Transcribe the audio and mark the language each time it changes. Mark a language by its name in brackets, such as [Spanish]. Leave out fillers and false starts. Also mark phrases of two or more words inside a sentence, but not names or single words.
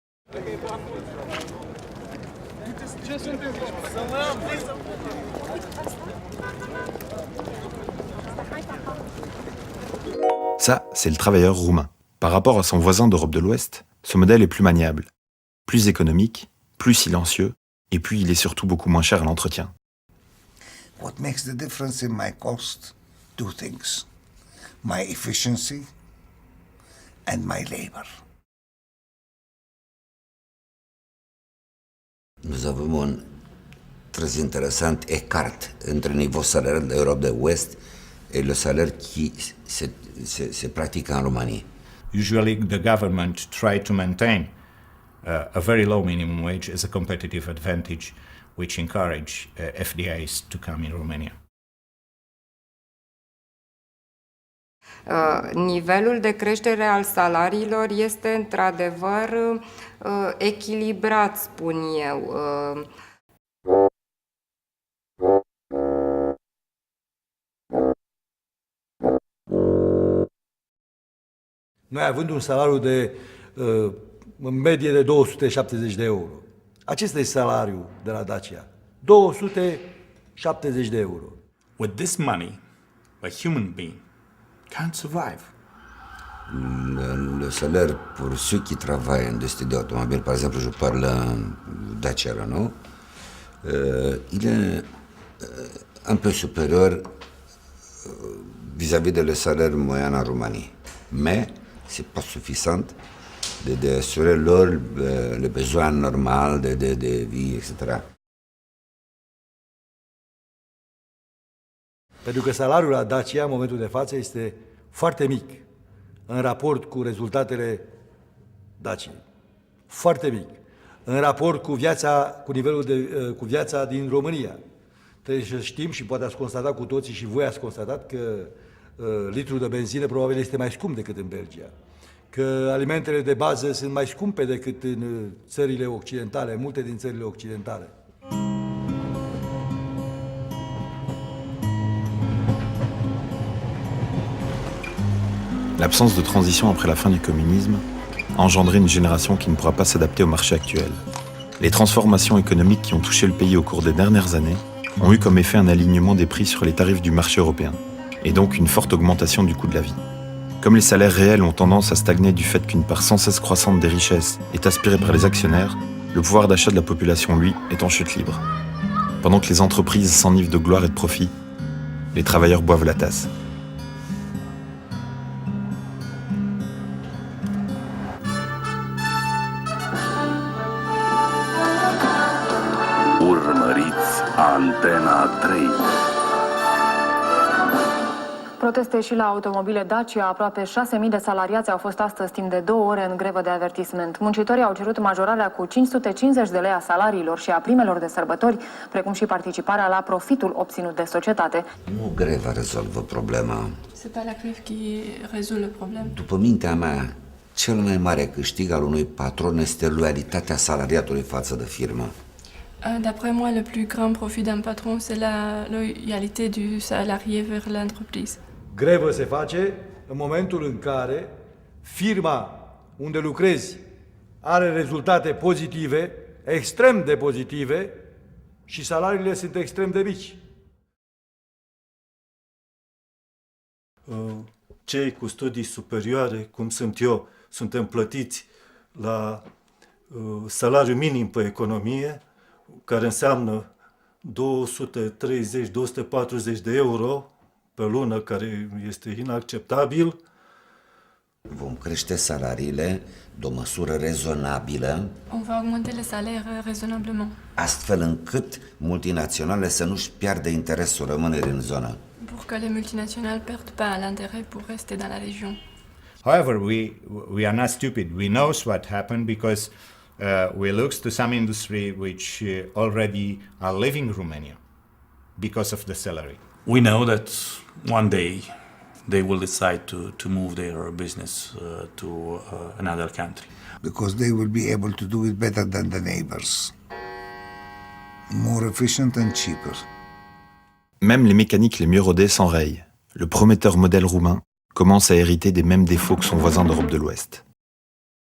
[French] Ça, c'est le travailleur roumain. Par rapport à son voisin d'Europe de l'Ouest, ce modèle est plus maniable, plus économique, plus silencieux, et puis il est surtout beaucoup moins cher à l'entretien. [English] What makes the difference in my cost? Two things. My efficiency and my labor. [French] Nous avons un très intéressant écart entre le niveau salarial de l'Europe de l'Ouest et le salaire qui se pratique en Roumanie. [English] Usually the government try to maintain a very low minimum wage as a competitive advantage, which encourage FDIs to come in Romania. [Romanian] Nivelul de creștere al salariilor este într-adevăr echilibrat, spun eu. Noi având un salariu de în medie de 270 de euro. Acesta e salariul de la Dacia. 270 de euro. [English] With this money, a human being can't survive. [French] Le salaire pour ceux qui travaillent en industrie d'automobile, par exemple, je parle Dacia Renault, il est un peu supérieur vis-à-vis de le salaire moyen en Roumanie. Mais c'est pas suffisant de assurer les besoins normaux de vie, etc. [Romanian] Pentru că salariul la Dacia, în momentul de față, este foarte mic în raport cu rezultatele Daciei. Foarte mic. În raport cu viața din România. Trebuie să știm și poate ați constatat cu toții și voi ați constatat că litrul de benzină probabil este mai scump decât în Belgia. Că alimentele de bază sunt mai scumpe decât în țările occidentale, multe din țările occidentale. [French] L'absence de transition après la fin du communisme a engendré une génération qui ne pourra pas s'adapter au marché actuel. Les transformations économiques qui ont touché le pays au cours des dernières années ont eu comme effet un alignement des prix sur les tarifs du marché européen, et donc une forte augmentation du coût de la vie. Comme les salaires réels ont tendance à stagner du fait qu'une part sans cesse croissante des richesses est aspirée par les actionnaires, le pouvoir d'achat de la population, lui, est en chute libre. Pendant que les entreprises s'enivrent de gloire et de profit, les travailleurs boivent la tasse. [Romanian] Urmăriți Antena 3. Proteste și la automobile Dacia. Aproape 6.000 de salariați au fost astăzi timp de 2 ore în grevă de avertisment. Muncitorii au cerut majorarea cu 550 de lei a salariilor și a primelor de sărbători, precum și participarea la profitul obținut de societate. Nu greva rezolvă problema. [French] C'est pas la grève qui résout le problème. [Romanian] După mintea mea, cel mai mare câștig al unui patron este loialitatea salariatului față de firmă. [French] D'après moi, le plus grand profit d'un patron, c'est la loyauté du salarié vers l'entreprise. [Romanian] Grevă se face în momentul în care firma unde lucrezi are rezultate pozitive, extrem de pozitive, și salariile sunt extrem de mici. Cei cu studii superioare, cum sunt eu, suntem plătiți la salariu minim pe economie, care înseamnă 230-240 de euro pe lună, care este inacceptabil. Vom crește salariile de o măsură rezonabilă, [French] On va augmenter les salaires raisonnablement, [Romanian] astfel încât multinaționale să nu-și piardă interesul rămânerii în zonă. [French] pour que les multinationales perdent pas l'intérêt pour rester dans la région. [English] However, we are not stupid. We know what happened because we look to some industry which already are leaving Romania because of the salary. We know that one day they will decide to move their business to another country. Because they will be able to do it better than the neighbors. More efficient and cheaper. [French] Même les mécaniques les mieux rodés s'enrayent. Le prometteur modèle roumain commence à hériter des mêmes défauts que son voisin d'Europe de l'Ouest.